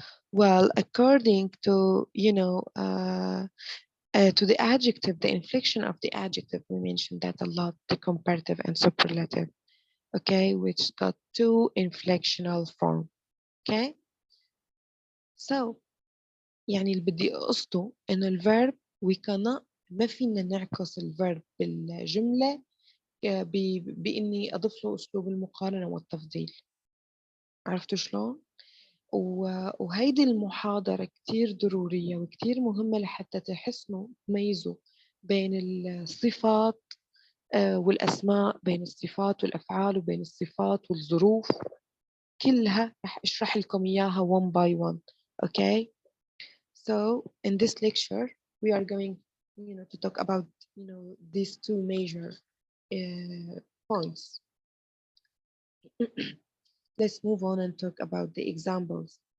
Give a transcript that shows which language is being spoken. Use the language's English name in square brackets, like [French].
[English] Well, according to, you know, to the adjective, the inflection of the adjective, we mentioned that a lot, the comparative and superlative, okay, which got 2 inflectional form. Okay, so [Arabic] يعني اللي بدي أقصده إنه الverb [English] we cannot، [Arabic] ما فينا نعكس الverb بالجملة بإني أضيف له أسلوب المقارنة والتفضيل. عرفتوا شلون؟ وهيدي المحاضرة كتير ضرورية وكتير مهمة لحتى تحسنوا تميزوا بين الصفات والأسماء، بين الصفات والأفعال، وبين الصفات والظروف، كلها رح أشرح لكم إياها [English] one by one. Okay, so in this lecture we are going, you know, to talk about, you know, these 2 major points. Let's move on and talk about the examples.